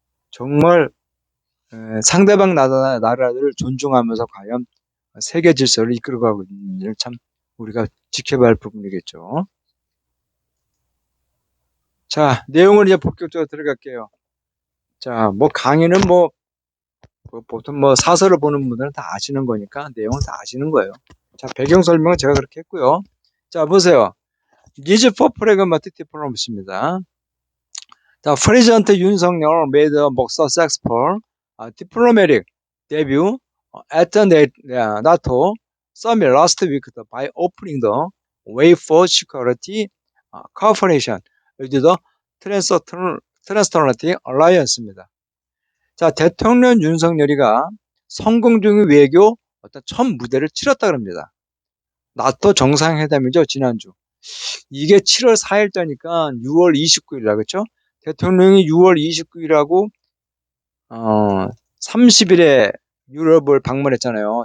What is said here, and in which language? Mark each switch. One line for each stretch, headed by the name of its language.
Korean: 정말 상대방 나라들을 존중하면서 과연 세계 질서를 이끌어가고 있는지를 참 우리가 지켜봐야 할 부분이겠죠. 자, 내용을 이제 본격적으로 들어갈게요. 자, 뭐 강의는 보통 사설을 보는 분들은 다 아시는 거니까 내용은 다 아시는 거예요. 자, 배경 설명은 제가 그렇게 했고요. 자, 보세요.
English: Needs for pragmatic diplomacy입니다. 자, President 윤석열 made a successful diplomatic debut at the NATO summit last week by opening the way for security cooperation with the Transatlantic Alliance입니다.
Korean: 자, 대통령 윤석열이가 성공적인 외교 어떤 첫 무대를 치렀다 그럽니다. 나토 정상회담이죠, 지난주. 이게 7월 4일자니까 6월 29일이라 그렇죠? 대통령이 6월 29일하고 30일에 유럽을 방문했잖아요.